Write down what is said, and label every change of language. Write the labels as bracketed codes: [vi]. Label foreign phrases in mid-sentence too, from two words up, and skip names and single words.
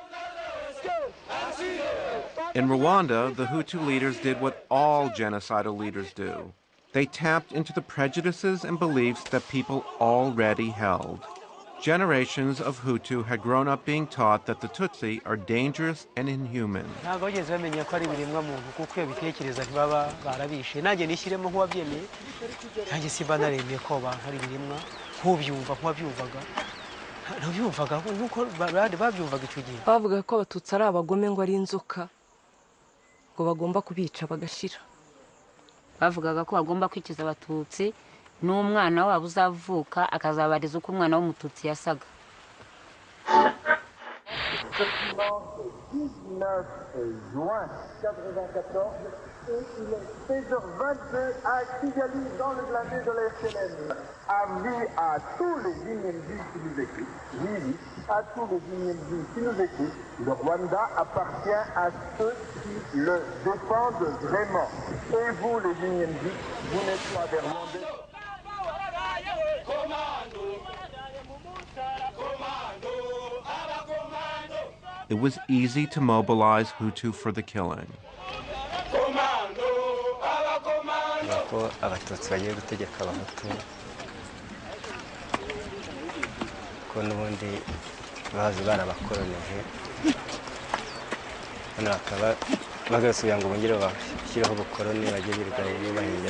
[en] In Rwanda, the Hutu leaders did what all genocidal leaders do. They tapped into the prejudices and beliefs that people already held. Generations of Hutu had grown up being taught that the Tutsi are dangerous and inhuman. [rw] bavuga ko abatutsi ari abagome ngo ari inzoka ngo bagomba kubica bagashira. Bavugaga ko bagomba kwikiza abatutsi n'umwana wabo uzavuka akazabariza uko umwana w'umututsi yasaga. [fr] Et il est 16h22 à Kigali, dans le blindé de la FLN. Avis à tous les Inyembi qui nous écoutent, oui, à tous les Inyembi qui nous écoutent, le Rwanda appartient à ceux qui le défendent vraiment. Et vous, les Inyembi, vous n'êtes pas des Rwandais. [en] It was easy to mobilize Hutu for the killing. [rw] ko abatutsi bagiye gutegeka abahutu ko n'ubundi bazi barabakoronije hano bakaba bagasubira ngo bongere bashyiraho ubukoroni bagiye birirwa bahindura